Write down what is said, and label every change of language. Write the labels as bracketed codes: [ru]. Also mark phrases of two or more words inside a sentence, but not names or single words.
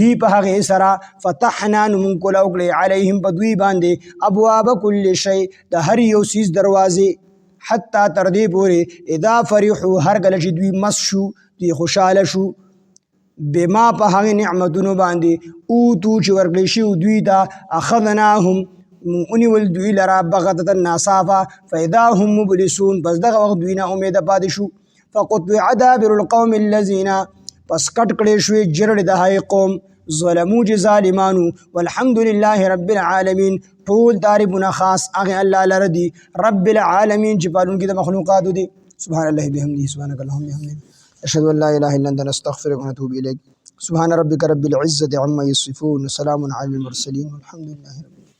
[ps] په هغې سره فتحنا نو موږ کولاو کړې علیهم په دوی باندې [ar] ابواب کل شی [ps] د هر یو څیز دروازې حتی تر دې پورې [ar] اذا فرحو [ps] هر کله چې دوی مس شو دوی خوشحاله شو بما په هغې نعمتونو باندې اوتو چې ورکړی شوي دوی ته اخذناهم ونیول دوی لره بغتة ناڅاپه [ar] فاذا هم مبلسون [ps] پس دغه وخت دوی نه امیده پاتې شو. [ar] فقطع دابر القوم الذین [ps] پس کټ کړی شوې جرړې د هغې قوم ظلمو چې ظالمانو. [ar] والحمد لله رب العالمین [ps] ټول تعریفونه خاص هغې الله لره دي، [ar] رب العالمین [ps] چې پالونکي د مخلوقاتو دي. [ar] سبحان الله بحمده سبحانك اللهم وبحمدك اشهد ان لا اله الا انت نستغفرك ونتوب اليك. سبحان ربك رب العزة عما يصفون وسلام على المرسلين والحمد لله رب